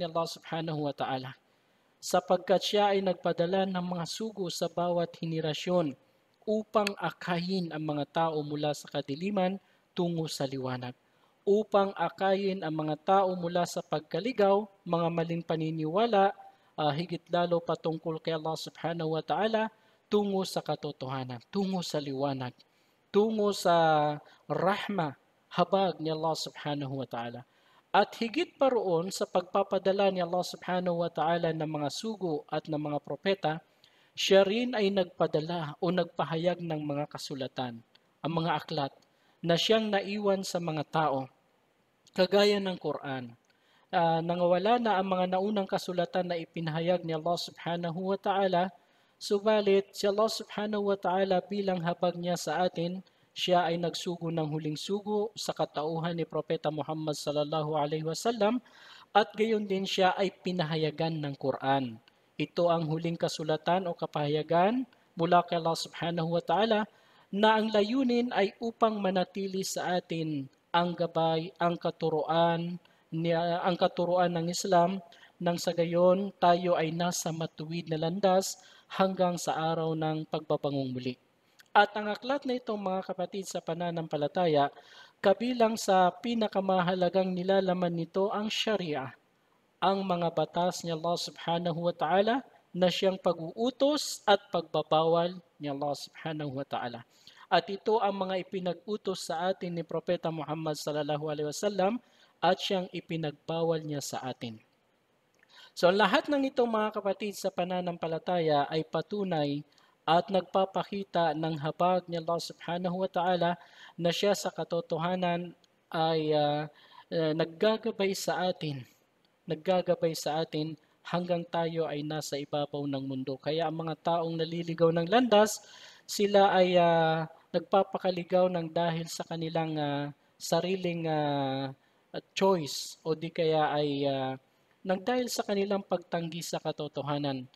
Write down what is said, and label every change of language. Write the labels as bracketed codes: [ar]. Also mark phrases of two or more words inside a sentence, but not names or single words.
[tl] ni Allah [ar] سبحانه وتعالى, [tl] sapagkat siya ay nagpadala ng mga sugo sa bawat henerasyon upang akayin ang mga tao mula sa kadiliman tungo sa liwanag, upang akayin ang mga tao mula sa pagkaligaw, mga maling paniniwala, higit lalo patungkol kay Allah [ar] سبحانه وتعالى, [tl] tungo sa katotohanan, tungo sa liwanag, tungo sa rahma, habag ni Allah [ar] سبحانه وتعالى. [tl] At higit pa roon sa pagpapadala ni Allah [ar] سبحانه وتعالى [tl] ng mga sugo at ng mga propeta, siya rin ay nagpadala o nagpahayag ng mga kasulatan, ang mga aklat, na siyang naiwan sa mga tao, kagaya ng Quran. Nangawala na ang mga naunang kasulatan na ipinahayag ni Allah [ar] سبحانه وتعالى, [tl] subalit si Allah [ar] سبحانه وتعالى [tl] bilang habag niya sa atin, siya ay nagsugo ng huling sugo sa katauhan ni Propeta Muhammad [ar] صلى الله عليه وسلم [tl] at gayon din siya ay pinahayagan ng Quran. Ito ang huling kasulatan o kapahayagan mula kay Allah [ar] سبحانه وتعالى [tl] na ang layunin ay upang manatili sa atin ang gabay, ang katuruan ng Islam nang sa gayon tayo ay nasa matuwid na landas hanggang sa araw ng pagbabangong muli. At ang aklat na ito mga kapatid sa pananampalataya, kabilang sa pinakamahalagang nilalaman nito ang Sharia, ang mga batas ni Allah [ar] سبحانه وتعالى [tl] na siyang pag-uutos at pagbabawal ni Allah [ar] سبحانه وتعالى. [tl] At ito ang mga ipinag-utos sa atin ni Propeta Muhammad [ar] صلى الله عليه وسلم [tl] at siyang ipinagbawal niya sa atin. So lahat ng itong mga kapatid sa pananampalataya ay patunay at nagpapakita ng habag ni Allah [ar] سبحانه وتعالى [tl] na siya sa katotohanan ay naggagabay sa atin hanggang tayo ay nasa ibabaw ng mundo. Kaya ang mga taong naliligaw ng landas, sila ay nagpapakaligaw ng dahil sa kanilang sariling choice o di kaya ay nang dahil sa kanilang pagtanggi sa katotohanan.